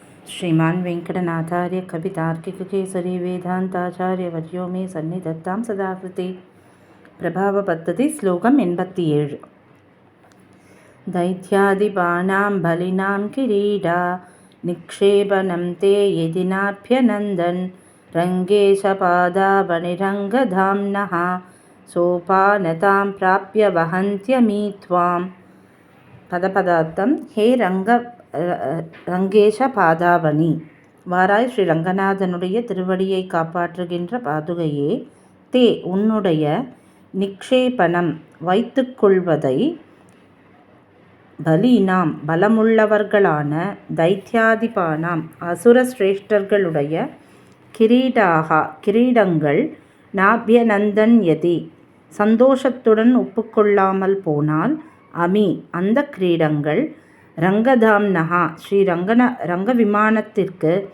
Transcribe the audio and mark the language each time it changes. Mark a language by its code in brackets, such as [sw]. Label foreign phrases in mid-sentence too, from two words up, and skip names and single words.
[sa] श्रीमान् वेङ्कटनाथार्य कवितार्किककेसरी वेदान्ताचार्यवर्यो मे सन्निधत्तां सदाकृते प्रभावपद्धति श्लोकम् 87 दैत्यादिपानां बलिनां किरीटा निक्षेपनं ते यदि नाभ्यनन्दन् रङ्गेशपादावनिरङ्गधाम्नः सोपानतां प्राप्य वहन्त्यमी त्वां [ta] பதபதார்த்தம் [sa] हे रङ्गेश पादावणि, [ta] வாராய் ஸ்ரீ ரங்கநாதனுடைய திருவடியை காப்பாற்றுகின்ற பாதுகையே, தே உன்னுடைய நிக்ஷேபனம் வைத்துக்கொள்வதை பலீனாம் பலமுள்ளவர்களான தைத்யாதிபானாம் அசுர சிரேஷ்டர்களுடைய கிரீடங்கள் [sa] नाभ्यनन्दन् यदि [ta] சந்தோஷத்துடன் ஒப்புக்கொள்ளாமல் போனால் அமி அந்த கிரீடங்கள் ரங்கதாம்னஹா ஸ்ரீ ரங்க விமானத்திற்கு